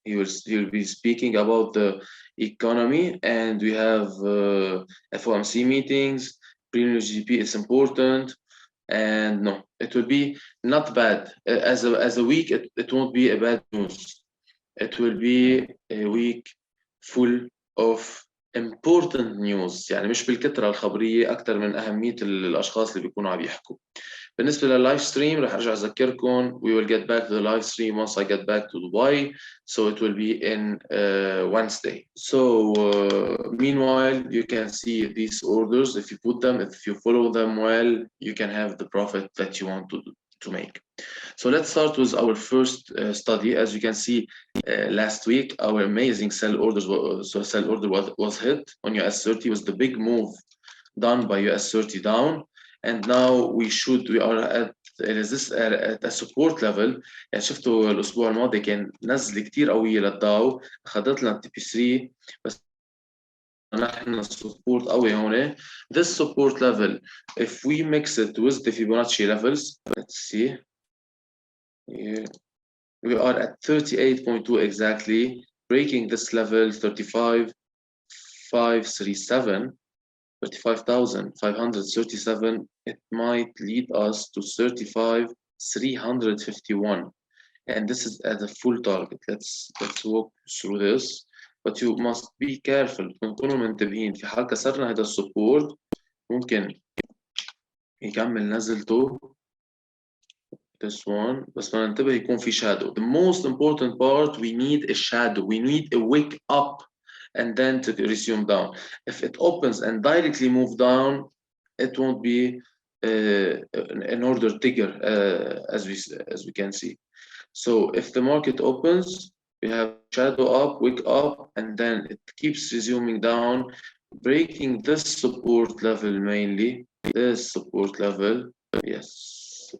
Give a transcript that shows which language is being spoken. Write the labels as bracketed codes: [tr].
[en] He will be speaking about the economy, and we have FOMC meetings. Premium GDP is important, and no, it will be not bad. As a week, it won't be a bad news. It will be a week full of important news. [ar] يعني مش بالكثرة الخبرية أكثر من أهمية الأشخاص اللي بيكونوا عم يحكوا. بالنسبة لللايف ستريم رح أرجع أذكركم. [en] We will get back to the live stream once I get back to Dubai. So it will be in Wednesday. So meanwhile, you can see these orders. If you put them, if you follow them well, you can have the profit that you want to do. to make. So let's start with our first study. As you can see, last week our amazing sell orders sell order was hit on US30, was the big move done by US30 down, and now we are at at a support level. [ar] يعني شفتوا الاسبوع الماضي كان نزل كتير قويه للداو، اخذت لنا التي بي 3 بس نحن support قوي هون. [en] This support level, if we mix it with the Fibonacci levels, let's see. Here we are at 38.2 exactly, breaking this level 35,537, 35,537. It might lead us to 35,351, and this is at a full target. Let's walk through this, but you must be careful. [ar] تكونوا منتبهين في حال كسرنا هذا السبورت ممكن يكمل نزلته [en] this one [ar] بس ما ننتبه يكون في shadow. [en] The most important part, we need a shadow, we need a wake up and then to resume down. If it opens and directly move down, it won't be an order trigger as we can see. So if the market opens, we have shadow up, wake up, and then it keeps resuming down, breaking this support level mainly, this support level, yes.